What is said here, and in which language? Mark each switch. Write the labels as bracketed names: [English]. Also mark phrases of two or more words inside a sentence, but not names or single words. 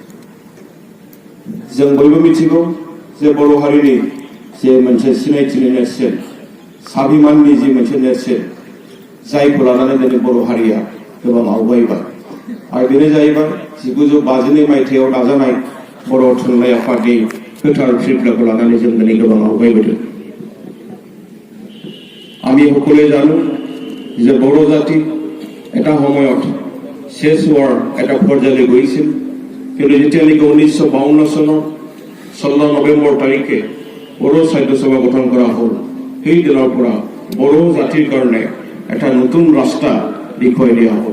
[Bodo] जों बयबो मिथिगौ जे बर' हारिनि जे मोनसे सिनायथिनि नेरसोन स्वाभिमाननि जि मोनसे नेरसोन जायखौ लानानै दिनै बर' हारिया गोबां आवगायबाय आरो बेनो जाहैबाय 1952 मायथाइयाव दाजानाय बर' थुनलाइ आफादनि गोथार सिद्धान्तखौ लानानै जों दिनै गोबां आवगायबोदों। [Assamese] আমি সকলোৱে জানো যে বড়ো জাতি এটা সময়ত শেষ হোৱাৰ এটা পৰ্যায়লৈ গৈছিল, কিন্তু যেতিয়ালৈকে 1952 চনৰ 16 নৱেম্বৰ তাৰিখে বড়ো সাহিত্য সভা গঠন কৰা হ'ল, সেই দিনৰ পৰা বড়ো জাতিৰ কাৰণে এটা নতুন ৰাস্তা দেখুৱাই দিয়া হ'ল।